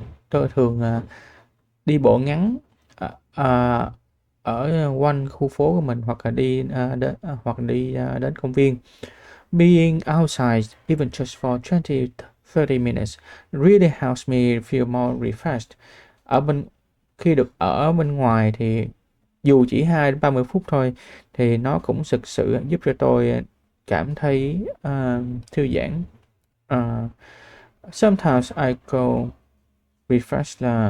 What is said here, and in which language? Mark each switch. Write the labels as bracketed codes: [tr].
[vi] Tôi thường đi bộ ngắn ở quanh khu phố của mình hoặc là đi đến công viên. [en] Being outside, even just for 20-30 minutes, really helps me feel more refreshed. [vi] Khi được ở bên ngoài thì dù chỉ 2-30 phút thôi thì nó cũng thực sự giúp cho tôi cảm thấy thư giãn. [en] Sometimes I go refreshed.